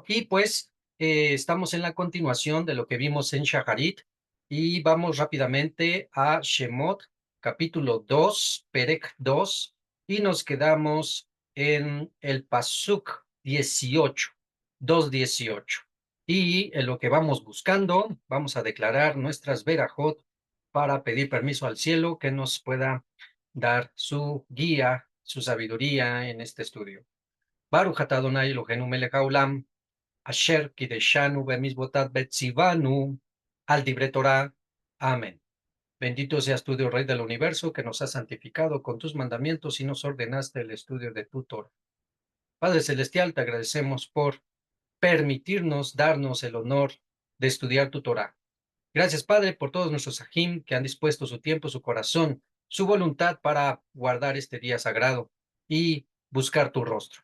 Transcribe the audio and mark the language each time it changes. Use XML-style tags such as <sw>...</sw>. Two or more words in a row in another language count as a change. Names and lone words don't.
<es>Y pues estamos en la continuación de lo que vimos en Shaharit y vamos rápidamente a Shemot, capítulo 2, Perek 2, y nos quedamos en el Pasuk 18, 2:18. Y en lo que vamos buscando, vamos a declarar nuestras verajot para pedir permiso al cielo que nos pueda dar su guía, su sabiduría en este estudio.</es> <he>ברוך אתה אדוני אלוהינו מלך העולם אשר קדשנו במצוותיו וציוונו על דברי תורה.</he> <es>Amén. Bendito seas tú, Dios Rey del universo, que nos has santificado con tus mandamientos y nos ordenaste el estudio de tu Torah. Padre Celestial, te agradecemos por permitirnos, darnos el honor de estudiar tu Torah. Gracias, Padre, por todos nuestros ajim que han dispuesto su tiempo, su corazón, su voluntad para guardar este día sagrado y buscar tu rostro.</es>